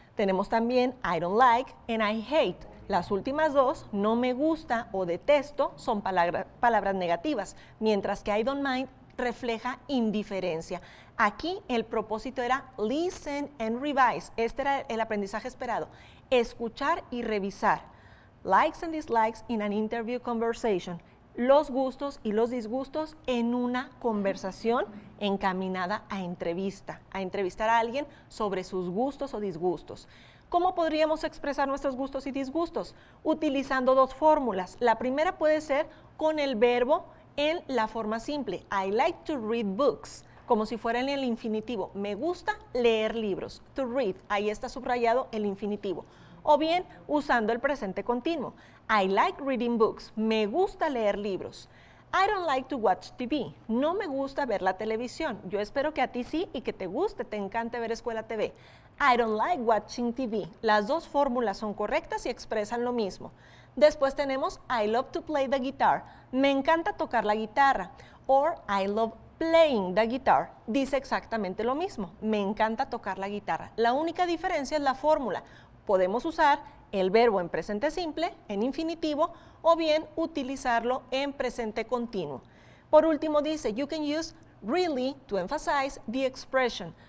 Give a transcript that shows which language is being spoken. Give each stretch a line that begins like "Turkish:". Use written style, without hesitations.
Spanish: Tenemos también
English: I don't like and I hate.
Spanish: Las últimas 2, no me gusta o detesto, son palabras negativas, mientras que
English: I don't mind
Spanish: refleja indiferencia. Aquí el propósito era
English: listen and revise.
Spanish: Este era el aprendizaje esperado. escuchar y revisar.
English: Likes and dislikes in an interview conversation.
Spanish: Los gustos y los disgustos en una conversación encaminada a entrevistar a alguien sobre sus gustos o disgustos. ¿Cómo podríamos expresar nuestros gustos y disgustos? Utilizando dos fórmulas. La primera puede ser con el verbo en la forma simple.
English: I like to read books,
Spanish: como si fuera en el infinitivo. Me gusta leer libros. To read, ahí está subrayado el infinitivo. O bien usando el presente continuo.
English: I like reading books.
Spanish: Me gusta leer libros.
English: I don't like to watch TV.
Spanish: No me gusta ver la televisión. Yo espero que a ti sí y que te guste, te encante ver Escuela TV.
English: I don't like watching TV.
Spanish: Las dos fórmulas son correctas y expresan lo mismo. Después tenemos
English: I love to play the guitar.
Spanish: Me encanta tocar la guitarra.
English: Or I love playing the guitar.
Spanish: Dice exactamente lo mismo. Me encanta tocar la guitarra. La única diferencia es la fórmula. Podemos usar el verbo en presente simple, en infinitivo, o bien utilizarlo en presente continuo. Por último dice,
English: you can use really to emphasize the expression.